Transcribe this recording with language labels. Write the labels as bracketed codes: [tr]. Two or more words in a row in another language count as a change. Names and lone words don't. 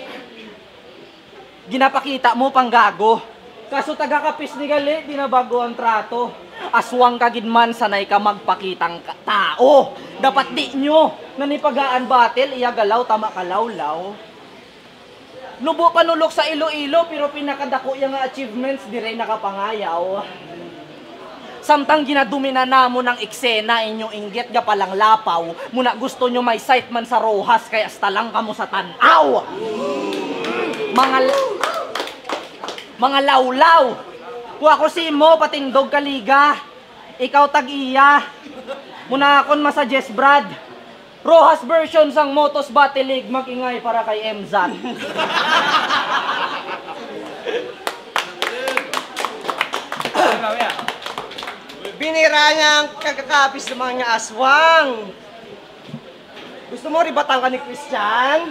[hil] Ginapakita mo pang gago. Kaso taga-kapis ni gali, di na bago ang trato. Aswang kagid man, [tl] sanay ka magpakitang tao. [hil] Dapat di nyo, nanipagaan battle, iya galaw, tama kalawlaw. Nubo panulok sa Iloilo, pero pinakadako yung achievements, di rin nakapangayaw. Samtang ginadumi na namo ng eksena, inyong inggit ga palang lapaw. Muna gusto nyo may sight man sa Rojas, kaya hasta lang kamo sa tanaw. Mga lawlaw. Kuha ko si mo, patindog kaliga. Ikaw tag-iya. Muna akon masuggest, Brad. Rojas version sang Motos Battle League, [tl] mag-ingay para kay MZAT. Binira niya ang kagakapis ng mga aswang. Gusto mo ribatan ka ni Christian?